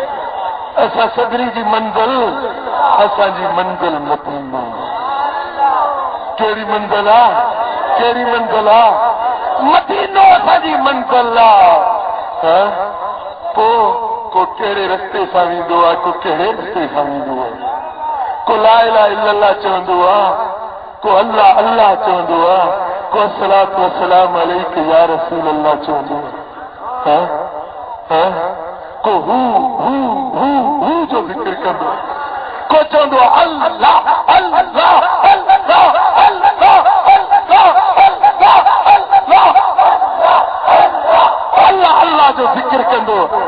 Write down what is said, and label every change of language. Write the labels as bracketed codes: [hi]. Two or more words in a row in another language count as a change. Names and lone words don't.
[sd] असां सभिनी जी मंज़िल, असांजी मंज़िल मदीना. कहिड़ी मंज़िल आहे? कहिड़ी मंज़िल आहे? मदीनो असांजी मंज़िल आहे. को कहिड़े रस्ते सां वेंदो आहे, को कहिड़े रस्ते सां वेंदो आहे. को [ar] لا إله إلا الله [sd] चवंदो आहे, को अल्लाह अल्लाह चवंदो आहे, को [ar] الصلاة والسلام عليك يا رسول الله [sd] चवंदो आहे. को हू जो ज़िक्र कंदो, को चवंदो अल्लाह अल्लाह अल्लाह अल्लाह अल्लाह अल्लाह जो ज़िक्र कंदो.